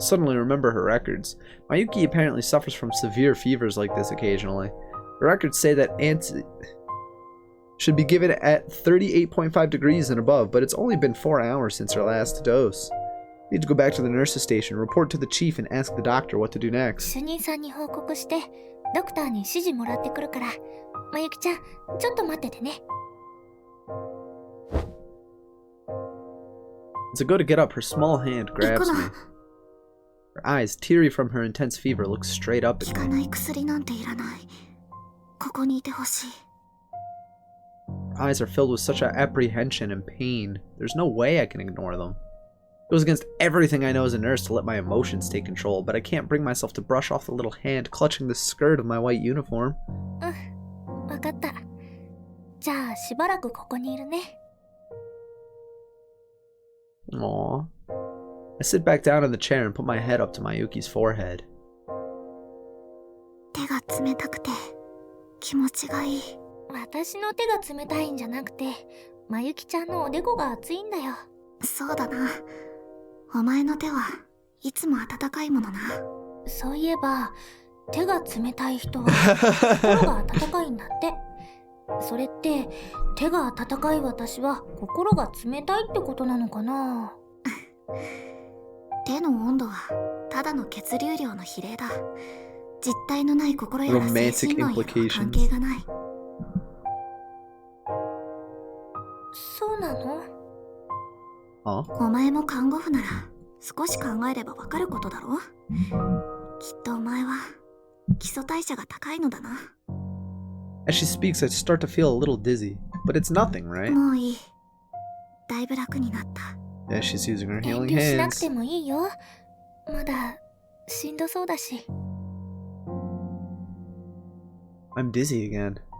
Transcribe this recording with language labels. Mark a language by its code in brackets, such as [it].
[en] Suddenly remember her records. Mayuki apparently suffers from severe fevers like this occasionally. The records say that anti should be given at 38.5 degrees and above, but it's only been 4 hours since her last dose. Need to go back to the nurse's station, report to the chief, and ask the doctor what to do next. [ja] 主任さんに報告してドクターに指示もらってくるから、まゆきちゃんちょっと待っててね。 [en] As I go to get up, her small hand grabs me. Her eyes, teary from her intense fever, look straight up at [ja] 効か [en] me. [ja] ない薬なんていらない。ここにいてほしい。 [en] Her eyes are filled with such apprehension and pain. There's no way I can ignore them. It goes against everything I know as a nurse to let my emotions take control, but I can't bring myself to brush off the little hand clutching the skirt of my white uniform. [ja] わかった。じゃあしばらくここにいるね。 Aww. [en] I sit back down in the chair and put my head up to Mayuki's forehead. [ja] 手が冷たくて気持ちがいい。私の手が冷たいんじゃなくて、まゆきちゃんのおでこが熱いんだよ。そうだな。お前の手はいつも温かいものな。そういえば、手が冷たい人は心が温かいんだって。それって手が温かい私は心が冷たいってことなのかな。手の温度はただの血流量の比例だ。実体のない心やら精神論やらは関係がない。そうなの？ Huh? お前も看護婦なら少し考えればわかることだろ。きっとお前は基礎代謝が高いのだな。 [en] As she speaks, I start to feel a little dizzy, but it's nothing, right? [ja] もういい。だいぶ楽になった。 [en] Yeah, she's using her [ja] 遠 [en] healing [ja] 慮しなく [en] hands. [ja] てもいいよ。まだしんどそうだし。 [en] I'm dizzy again.